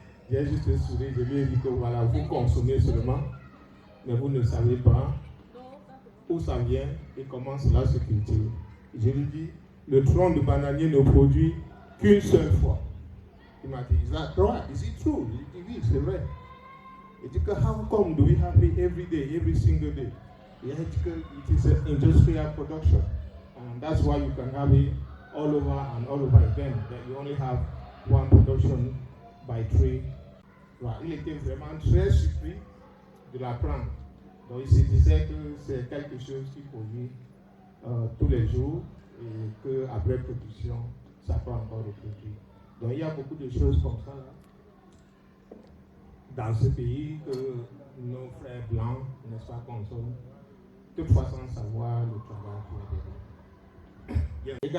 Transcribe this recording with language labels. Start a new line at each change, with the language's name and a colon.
French: J'ai juste souri, je lui ai dit que voilà, vous consommez seulement, mais vous ne savez pas où ça vient et comment cela se cultive. Je lui dis, le tronc de bananier ne produit qu'une seule fois. Il m'a dit,
English: is that right? Is it true?
French: Il dit, oui, c'est vrai. Il dit que,
English: how come do we have it every day, every single day?
French: Il dit que
English: it is an industrial production. And that's why you can have it all over and all over again. That you only have one production by tree.
French: Voilà. Il était vraiment très surpris de l'apprendre. Donc il se disait que c'est quelque chose qui produit tous les jours et qu'après production, ça peut encore reproduire. Donc il y a beaucoup de choses comme ça là, dans ce pays que nos frères blancs, n'est-ce pas, consomment, toutefois sans savoir le travail qui est dedans.